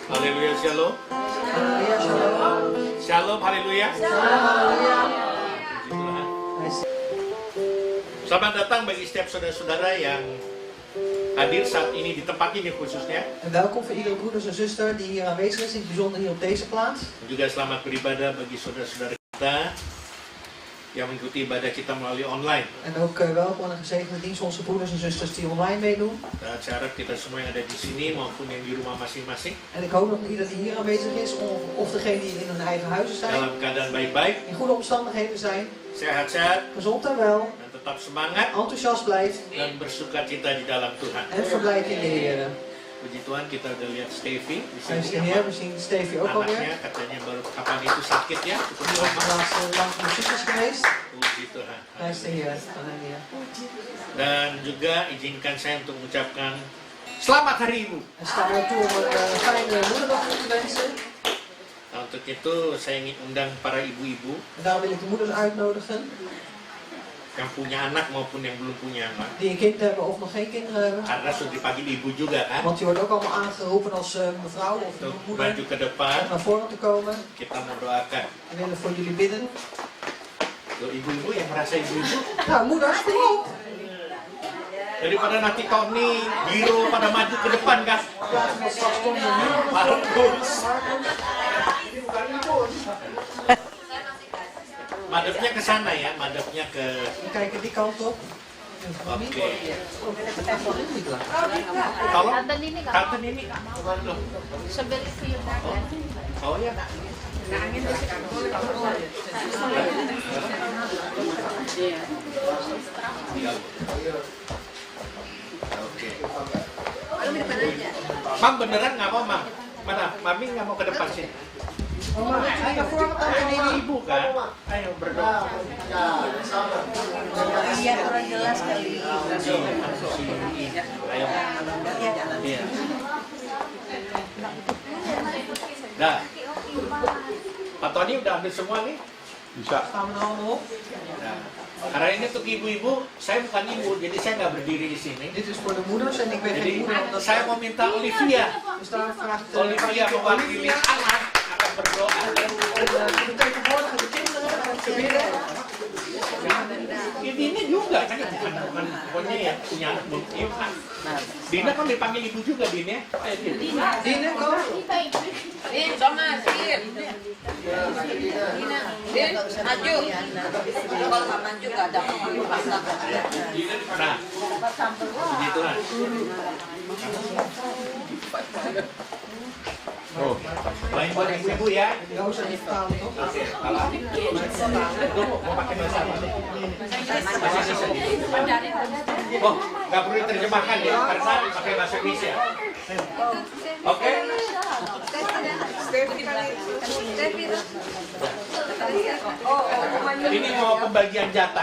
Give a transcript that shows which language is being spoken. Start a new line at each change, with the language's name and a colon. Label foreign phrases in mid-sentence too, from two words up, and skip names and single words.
Indonesian: Haleluya, shalom. Shalom, haleluya. Selamat datang bagi setiap saudara-saudara yang hadir saat ini di tempat ini khususnya.
Dutch: En welkom voor iedere broeders en zuster die hier aanwezig is, in het bijzonder hier op deze plaats.
Indonesian: Juga selamat beribadah bagi saudara-saudara kita yang mengikuti ibadah kita melalui online.
Dutch: En ook welkom en een gezegende dienst onze broeders en zusters die online meedoen.
Indonesian: Saya harap kita semua yang ada di sini maupun yang di rumah masing-masing
Dutch: En ik hoop dat ieder die hier aanwezig is, of degene die in hun eigen huizen zijn,
Indonesian: dalam keadaan baik-baik,
Dutch: in goede omstandigheden zijn,
Indonesian: sehat-sehat,
Dutch: gezond en wel,
Indonesian: dan tetap semangat
Dutch: enthousiast blijft
Indonesian: dan bersukacita di dalam Tuhan.
Dutch: en verblijft in de Heer.
Indonesian: Puji Tuhan, kita udah lihat Stevie di
Dutch: Hij is de
Indonesian: sini.
Dutch: Heer, we zien Stevie ook alweer.
Indonesian: Anaknya katanya baru kapan itu sakit ya, cukup
Dutch: Die ook
Indonesian: lama.
Dutch: laatst lang van ziek is geweest.
Indonesian: Puji Tuhan.
Dutch: Hij is de Heer. Halleluja.
Indonesian: Dan juga izinkan saya untuk mengucapkan selamat Hari Ibu.
Dutch: En sta er toe om een fijne moederdag toe te wensen.
Indonesian: Nah, untuk itu saya ingin undang para ibu-ibu
Dutch: En daarom wil ik de moeders uitnodigen
Indonesian: yang punya anak maupun yang belum punya anak.
Dutch: die een kind hebben of nog geen kinderen hebben.
Indonesian: Karena sudah dipanggil ibu juga kan.
Dutch: Want je wordt ook allemaal aangeroepen als mevrouw of
Indonesian: Untuk
Dutch: moeder
Indonesian: maju ke depan,
Dutch: om naar voren te komen.
Indonesian: kita mau doakan.
Dutch: We willen voor jullie bidden.
Indonesian: Tuh, ibu-ibu yang merasa ibu-ibu,
Dutch: Nou, moeders, kom op!
Indonesian: daripada nanti Tony, Giro pada maju ke depan kan.
Dutch: Laten we straks Tony en Miro
Indonesian: Markus. Madepnya ke sana ya, madepnya ke.
Dutch: We kijken die kant op.
Indonesian: Oke.
Dutch: Niet lang.
Indonesian: Tolong. Tante Nini nggak Tante mau. Nini. Loh. Sebel itu yang ada. Oh ya. Oke. Mam beneran nggak mau, Mam? Mana? Mami nggak mau ke depan sini. Mama,
Dutch: hij naar voren,
Indonesian: Tante Ini Nini. ibu kan? Ayo berdoa. Iya kurang jelas kali. Ayo. Iya. Dah. Pak Tony udah ambil semua nih? Bisa.
Dutch: Staan we de handen op.
Indonesian: Nah, karena ini untuk ibu-ibu, saya bukan ibu, jadi saya nggak berdiri di sini.
Dutch: Dit is voor de moeders en ik ben
Indonesian: Jadi
Dutch: geen moeder. Omdat
Indonesian: saya mau minta Olivia.
Dutch: Dus daar vraagt
Indonesian: Olivia mewakili anak akan berdoa.
Dutch: de vertegenwoordiger de kinderen om te bidden.
Indonesian: Ini juga kan bukan pokoknya yang punya anak belum iman. Dina kan dipanggil ibu juga Dina. Ayo Dina.
Dutch: Dine, kom.
Indonesian: Din, Thomas, Din. Din, maju. Kalau nggak maju nggak ada masalah. Nah, begitulah. Oh, Baik buat ibu-ibu ya. Nggak usah di
Dutch: vertalen, toch?
Indonesian: Oke, kalau itu mau pakai bahasa apa? Bahasa Indonesia. Oh, nggak perlu diterjemahkan ya, karena pakai bahasa Indonesia. Oke? Ini mau pembagian jatah.